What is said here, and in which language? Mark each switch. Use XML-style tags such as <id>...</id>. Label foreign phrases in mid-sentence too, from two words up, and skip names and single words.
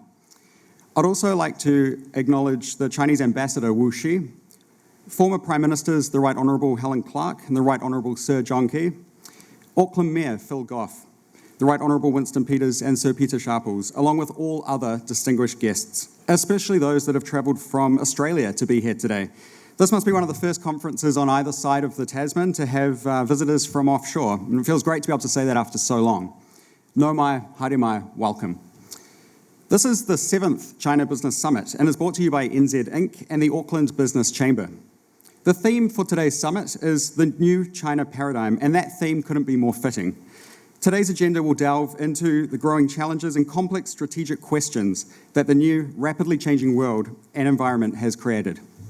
<en>I'd also like to acknowledge the Chinese Ambassador Wu Xi, former Prime Ministers, the Right Honourable Helen Clark and the Right Honourable Sir John Key, Auckland Mayor Phil Goff, the Right Honourable Winston Peters and Sir Peter Sharples, along with all other distinguished guests, especially those that have travelled from Australia to be here today. This must be one of the first conferences on either side of the Tasman to have visitors from offshore, and it feels great to be able to say that after so long.</en> <mi>Nau mai, haere mai,</mi> <en>welcome. This is the 7th China Business Summit and is brought to you by NZ Inc. and the Auckland Business Chamber. The theme for today's summit is the new China paradigm, and that theme couldn't be more fitting. Today's agenda will delve into the growing challenges and complex strategic questions that the new, rapidly changing world and environment has created.</en>